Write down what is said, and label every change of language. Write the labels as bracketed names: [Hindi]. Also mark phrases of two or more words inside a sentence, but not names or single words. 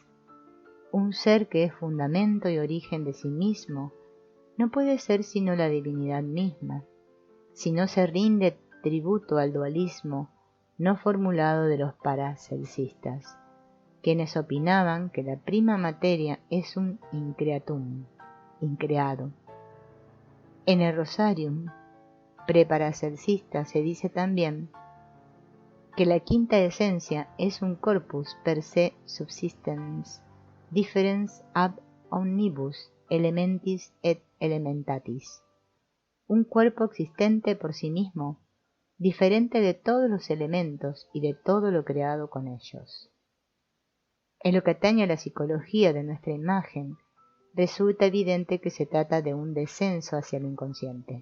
[Spanish] Un ser que es fundamento y origen de sí mismo no puede ser sino la divinidad misma, si no se rinde tributo al dualismo no formulado de los paracelcistas, quienes opinaban que la [Latin] prima materia [Spanish] es un increatum, increado. En el Rosarium preparacelcista se dice también que la quinta esencia es un [Latin] corpus per se subsistens, differens ab omnibus elementis et elementatis, [Spanish] un cuerpo existente por sí mismo, diferente de todos los elementos y de todo lo creado con ellos. En lo que atañe a la psicología de nuestra imagen, resulta evidente que se trata de un descenso hacia lo inconsciente.